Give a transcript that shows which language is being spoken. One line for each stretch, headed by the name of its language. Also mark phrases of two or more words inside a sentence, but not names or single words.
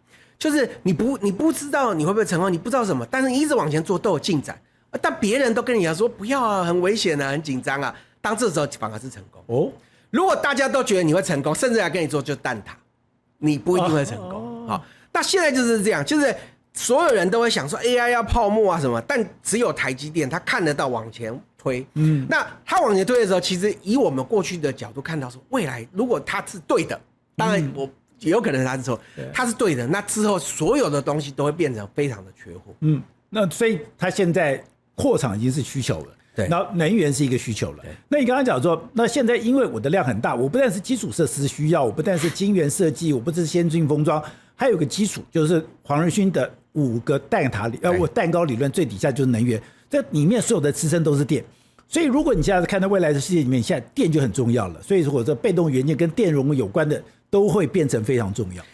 Chinese: 就是你不知道你會不會成功，你不知道什麼，但是你一直往前做都有進展。但別人都跟你講說不要啊，很危險啊，很緊張啊。當這時候反而是成功哦。如果大家都覺得你會成功，甚至來跟你做就蛋撻，你不一定會成功。好，那現在就是這樣，就是。” 所有人都會想說 AI 要泡沫啊什麼，但只有台積電它看得到往前推。那它往前推的時候，其實以我們過去的角度看到說，未來如果它是對的，當然我也有可能它是錯，它是對的，那之後所有的東西都會變成非常的缺貨。那所以它現在擴廠已經是需求了，對，然後能源是一個需求了。那你剛剛講說，那現在因為我的量很大，我不但是基礎設施需要，我不但是晶圓設計，我不是先進封裝，還有個基礎就是黃仁勳的5個蛋糕理論最底下就是能源，這裡面所有的支撐都是電。所以如果你現在看到未來的世界裡面，现在電就很重要了。所以如果這被動元件跟電容有關的，都會變成非常重要。